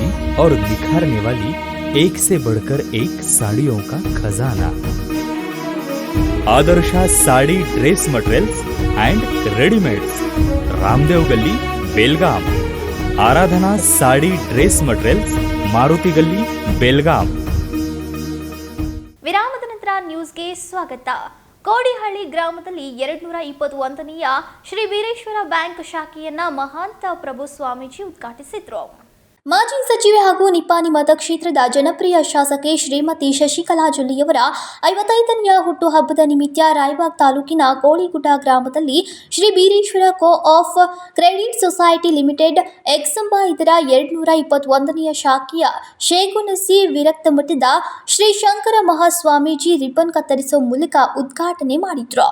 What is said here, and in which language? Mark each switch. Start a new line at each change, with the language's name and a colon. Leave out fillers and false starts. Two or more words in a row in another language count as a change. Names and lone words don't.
Hindi: और निखारने वाली एक से बढ़कर एक साड़ियों का खजाना। आदर्शा साड़ी ड्रेस मटेरियल्स एंड रेडीमेड्स, रामदेव गली, बेलगाम। आराधना साड़ी ड्रेस मटेरियल्स, मारुति गली, बेलगाम।
Kannada: ವಿರಾಮದ ನಂತರ ನ್ಯೂಸ್ಗೆ ಸ್ವಾಗತ. ಕೋಡಿಹಳ್ಳಿ ಗ್ರಾಮದಲ್ಲಿ 221ನೆಯ ಶ್ರೀ ಬೀರೇಶ್ವರ ಬ್ಯಾಂಕ್ ಶಾಖೆಯನ್ನ ಮಹಾಂತ ಪ್ರಭು ಸ್ವಾಮೀಜಿ ಉದ್ಘಾಟಿಸಿದ್ರು. ಮಾಜಿ ಸಚಿವೆ ಹಾಗೂ ನಿಪ್ಪಾಣಿ ಮತಕ್ಷೇತ್ರದ ಜನಪ್ರಿಯ ಶಾಸಕಿ ಶ್ರೀಮತಿ ಶಶಿಕಲಾ ಜೊಲ್ಲೆಯವರ 55ನೇ ಹುಟ್ಟುಹಬ್ಬದ ನಿಮಿತ್ತ ರಾಯಬಾಗ್ ತಾಲೂಕಿನ ಕೋಳಿಗುಡ್ಡ ಗ್ರಾಮದಲ್ಲಿ ಶ್ರೀ ಬೀರೇಶ್ವರ ಕೋ ಆಫ್ ಕ್ರೆಡಿಟ್ ಸೊಸೈಟಿ ಲಿಮಿಟೆಡ್ ಎಕ್ಸಂಬ ಇದರ 221ನೇ ಶಾಖೆಯ ಶೇಗುನಸಿ ವಿರಕ್ತ ಮಠದ ಶ್ರೀ ಶಂಕರ ಮಹಾಸ್ವಾಮೀಜಿ ರಿಬ್ಬನ್ ಕತ್ತರಿಸುವ ಮೂಲಕ ಉದ್ಘಾಟನೆ ಮಾಡಿದ್ರು.